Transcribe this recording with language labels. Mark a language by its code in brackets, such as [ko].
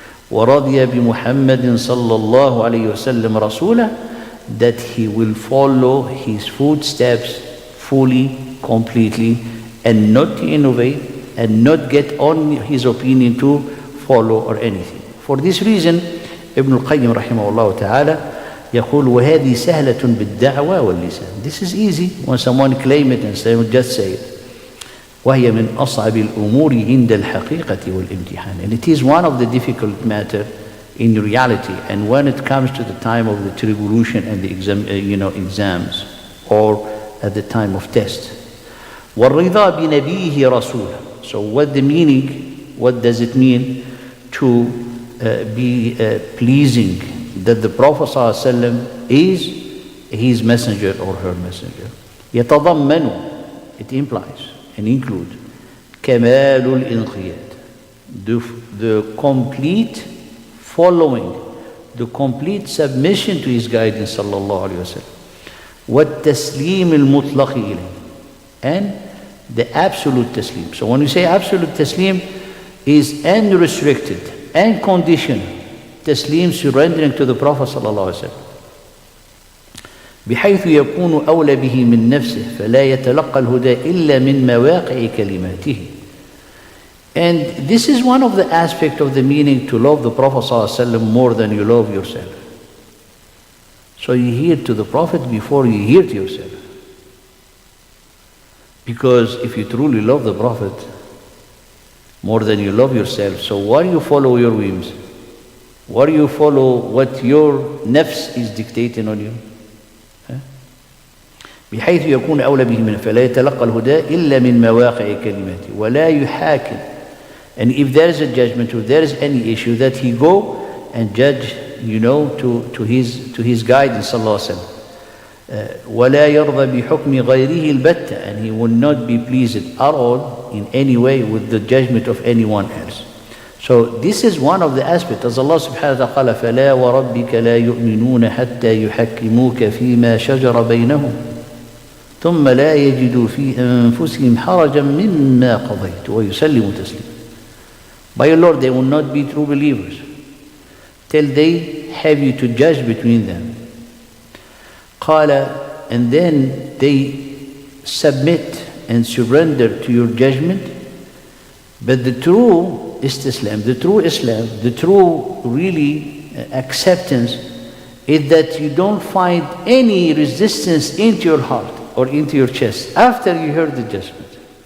[ar] ورضي بمحمد صلى الله عليه وسلم رسوله, [en] that he will follow his footsteps fully, completely, and not to innovate and not get on his opinion to follow or anything. For this reason, Ibn al-Qayyim [ar] رحمه الله تعالى يقول وهذه سهلة بالدعوة واللسان. [en] This is easy when someone claim it and say, just say it. [ar] وهي من أصعب الأمور عند الحقيقة والامتحان. [en] And it is one of the difficult matter in reality, and when it comes to the time of the tribulation and the exams, or at the time of test. [ar] والرضا بنبيه رسوله. [en] So what the meaning, what does it mean to be pleasing that the Prophet ﷺ is his messenger or her messenger? [ar] يتضمن, [en] it implies and include [ar] كمال الانقياد, [en] the complete following, the complete submission to his guidance صلى الله عليه وسلم, [ar] والتسليم المطلق إليه, [en] and the absolute taslim. So when you say absolute taslim, is unrestricted and conditional taslim, surrendering to the Prophet صلى الله عليه وسلم, [ar] بحيث يكون أولى به من نفسه فلا يتلقى الهدى إلا من مواقع كلماته. [en] And this is one of the aspects of the meaning to love the Prophet ﷺ more than you love yourself. So you hear to the Prophet before you hear to yourself. Because if you truly love the Prophet more than you love yourself, so why do you follow your whims? Why do you follow what your nafs is dictating on you? [ar] بحيث يكون أولى به من فلا يتلقى الهدى إلا من مواقع كلماته ولا يحاكم. [en] And if there is a judgment, or there is any issue, that he go and judge, to his guidance صلى الله عليه وسلم. [ar] ولا يرضى بحكم غيره البتة, [en] and he will not be pleased at all in any way with the judgment of anyone else. So this is one of the aspects, as Allah subhanahu wa ta'ala [ar] قال فلا وربك لا يؤمنون حتى يحكموك فيما شجر بينهم ثم لا يجدوا في أنفسهم حرجا مما قضيت ويسلموا تسليما. [en] By your Lord, they will not be true believers till they have you to judge between them. قال, and then they submit and surrender to your judgment. But the true istislam, the true Islam, the true really acceptance is that you don't find any resistance into your heart or into your chest after you heard the judgment.